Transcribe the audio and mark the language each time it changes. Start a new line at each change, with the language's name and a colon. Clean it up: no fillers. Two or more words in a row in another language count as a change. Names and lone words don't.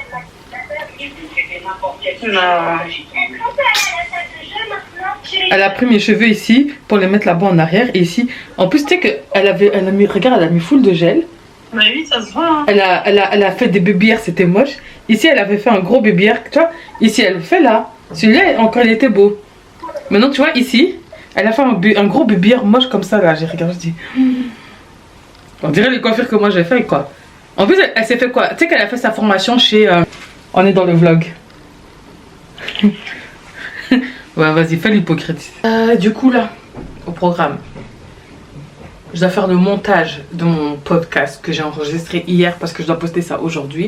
French: Non. Elle a pris mes cheveux ici pour les mettre là-bas en arrière. Et ici, en plus, tu sais qu'elle a mis, regarde, elle a mis full de gel. Bah oui, ça se voit. Hein. Elle a fait des
English: baby hairs,
French: c'était moche. Ici, elle avait fait un gros
English: baby hair,
French: tu vois. Ici, elle fait là. Celui-là, encore, il était beau. Maintenant, tu vois, ici, elle a fait un gros
English: baby hair
French: moche comme ça, là. J'ai regardé, je dis... On dirait les coiffures que moi j'ai fait, quoi. En plus, elle s'est fait quoi? Tu sais qu'elle a fait sa formation chez... On est dans le vlog. Ouais, vas-y, fais l'hypocrite. Du coup, là, au programme, je dois faire le montage de mon podcast que j'ai enregistré hier parce que je dois poster ça aujourd'hui.